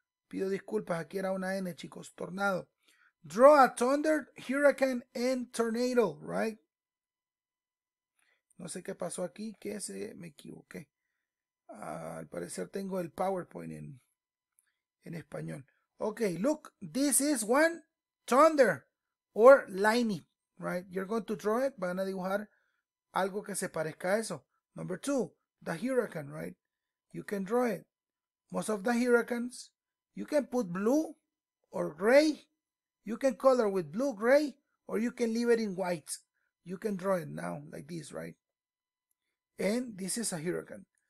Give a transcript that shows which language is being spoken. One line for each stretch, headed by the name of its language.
Spanish: Pido disculpas, aquí era una N, chicos.
English: Tornado. Draw a thunder, hurricane, and tornado, right?
Spanish: No sé qué pasó aquí, que me equivoqué. Al parecer tengo el PowerPoint en español.
English: Okay, look, this is one thunder or lightning, right? You're going to draw it.
Spanish: Van a dibujar algo que se parezca a eso.
English: Number 2, the hurricane, right? You can draw it. Most of the hurricanes, you can put blue or gray. You can color with blue, gray, or you can leave it in white. You can draw it now like this, right? And this is a hurricane.